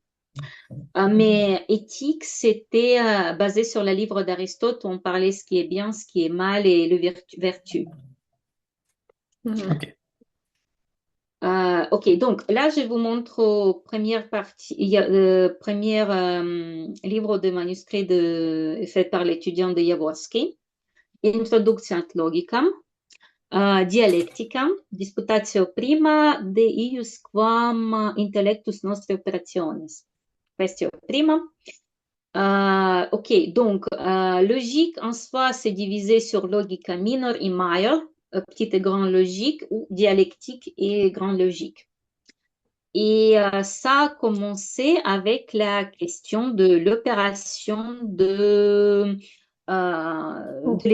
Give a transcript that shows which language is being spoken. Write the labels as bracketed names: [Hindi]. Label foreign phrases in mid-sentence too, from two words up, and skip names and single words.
[French] Mais éthique, c'était basé sur le livre d'Aristote où on parlait ce qui est bien, ce qui est mal et le vertu. Mhm. Ok. Ok, donc là, je vous montre première partie, il y a le premier livre de manuscrit fait par l'étudiant de Jaworski, Introductia ad Logicam, Dialecticam, Disputatio prima de ius quam intellectus nostri operationis. [Latin] Questio prima. [French] Ok, donc logique en soi, c'est divisé sur [Latin] logica minor et major, [French] petite et grande logique, ou dialectique et grande logique. Et ça a commencé avec la question de l'opération de